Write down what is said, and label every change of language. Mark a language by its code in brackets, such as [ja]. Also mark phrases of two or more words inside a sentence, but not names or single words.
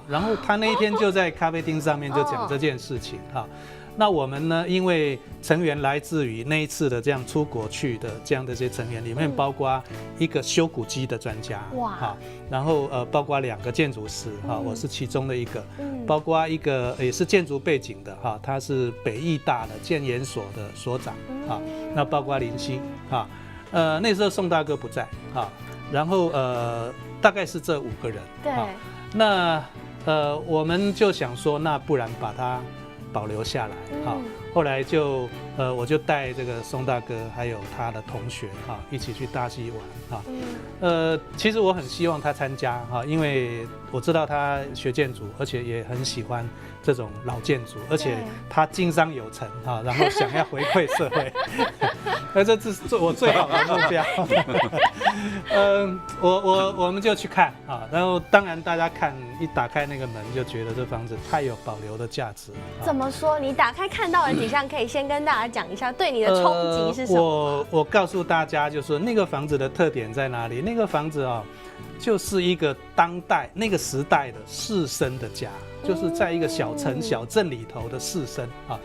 [zh] 然後他那一天就在咖啡廳上面就講這件事情那我們呢，因為成員來自於那一次的這樣出國去的這樣的一些成員，裡面包括一個修古蹟的專家，然後包括2個建築師，我是其中的一個，包括一個也是建築背景的，他是北藝大的建研所的所長，那包括林星，那時候宋大哥不在，然後大概是這5個人，對，那我們就想說，那不然把他保留下來後來就我就帶這個宋大哥還有他的同學一起去大溪玩其實我很希望他參加因為我知道他學建築，而且也很喜歡這種老建築，而且他經商有成然後想要回饋社會這是我最好的目標我們就去看然後當然大家看一打開那個門就覺得這房子太有保留的價值。怎麼說？你打開看到的景象可以先跟大家讲一下，对你的冲击是什么？我告诉大家，就是那个房子的特点在哪里？那个房子啊，就是一个当代那个时代的士绅的家，就是在一个小城小镇里头的士绅啊。